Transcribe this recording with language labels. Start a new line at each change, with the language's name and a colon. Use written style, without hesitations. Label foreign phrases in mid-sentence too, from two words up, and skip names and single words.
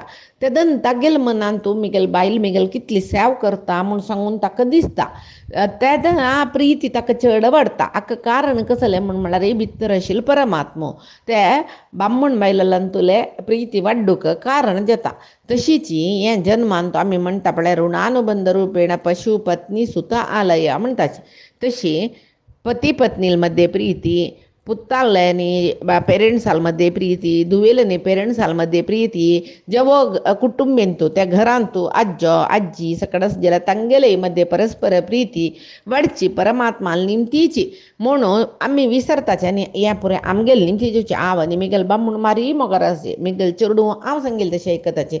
Konkani: तेदन तागेल मनान तूं मेगेल बायल मेगेल कितली सेव करता म्हूण सांगून ताका दिसता. तेदना प्रिती ताका चड वाडटा. हाका कारण कसलें म्हळ्यार भितर आशिल्लो परमात्मो ते बामण बायलांत तुले प्रिती वाड्डूक कारण जाता. तशीच हें जन्मान तो आमी म्हणटा पळय
Sanskrit: ऋणानुबंध रूपेण पशु पत्नी सुत आलया
Konkani: म्हणटाची. तशी पती पत्नी मध्ये प्रीती, पुत्तांनी पेरेंट्साल मध्ये प्रीती, धुवेलनी पेरेंट्साल मध्ये प्रीती, जेवो कुटुंबीन तूं त्या घरांत तूं आज्जो आज्जी सकडस जाल्यार तांगेले मध्ये परस्पर प्रीती वाडची परमात्माल निमतीची. म्हणून आमी विसरताचे न्ही हें पुरे आमगेल निमती जेवची. हांव आनी मेगेल बामण मारी मोगार आसचे, मेगेल चेडूं हांव सांगेल तशें आयकताचें.